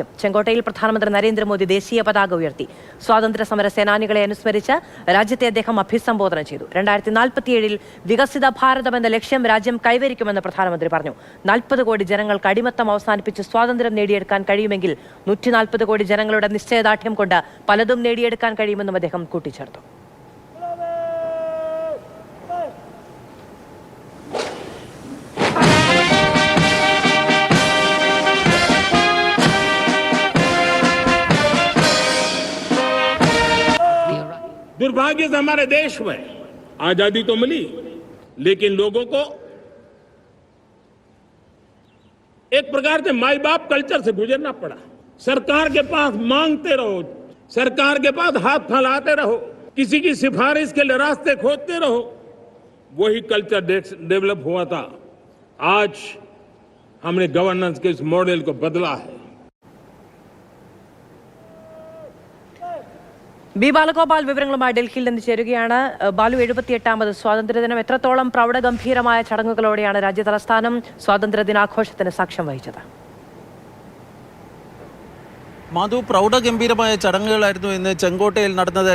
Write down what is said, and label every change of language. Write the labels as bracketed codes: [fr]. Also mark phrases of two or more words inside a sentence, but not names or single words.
[ml] ചെങ്കോട്ടയിൽ പ്രധാനമന്ത്രി നരേന്ദ്രമോദി ദേശീയ പതാക ഉയർത്തി. സ്വാതന്ത്ര്യ സമര സേനാനികളെ അനുസ്മരിച്ച് രാജ്യത്തെ അദ്ദേഹം അഭിസംബോധന ചെയ്തു. 2047-ൽ വികസിത ഭാരതം എന്ന ലക്ഷ്യം രാജ്യം കൈവരിക്കുമെന്ന് പ്രധാനമന്ത്രി പറഞ്ഞു. 40 കോടി ജനങ്ങൾക്ക് അടിമത്തം അവസാനിപ്പിച്ച് സ്വാതന്ത്ര്യം നേടിയെടുക്കാൻ കഴിയുമെങ്കിൽ 140 കോടി ജനങ്ങളുടെ നിശ്ചയദാർഢ്യം കൊണ്ട് പലതും നേടിയെടുക്കാൻ കഴിയുമെന്നും അദ്ദേഹം കൂട്ടിച്ചേർത്തു. [hi] दुर्भाग्य से हमारे देश में आजादी तो मिली, लेकिन लोगों को एक प्रकार से माई बाप कल्चर से गुजरना पड़ा। सरकार के पास मांगते रहो, सरकार के पास हाथ फैलाते रहो, किसी की सिफारिश के लिए रास्ते खोजते रहो, वही [en] culture develop [hi] हुआ था. आज हमने गवर्नेंस के इस मॉडल को बदला है. [ml] ബി ബാലഗോപാൽ വിവരങ്ങളുമായി ഡൽഹിയിൽ നിന്ന് ചേരുകയാണ്. ബാലു, 78ാമത് സ്വാതന്ത്ര്യദിനം എത്രത്തോളം പ്രൗഢഗംഭീരമായ ചടങ്ങുകളോടെയാണ് രാജ്യതലസ്ഥാനം സ്വാതന്ത്ര്യദിനാഘോഷത്തിന് സാക്ഷ്യം വഹിച്ചത്? മാധു, പ്രൗഢഗംഭീരമായ ചടങ്ങുകളായിരുന്നു ഇന്ന് ചെങ്കോട്ടയിൽ നടന്നത്.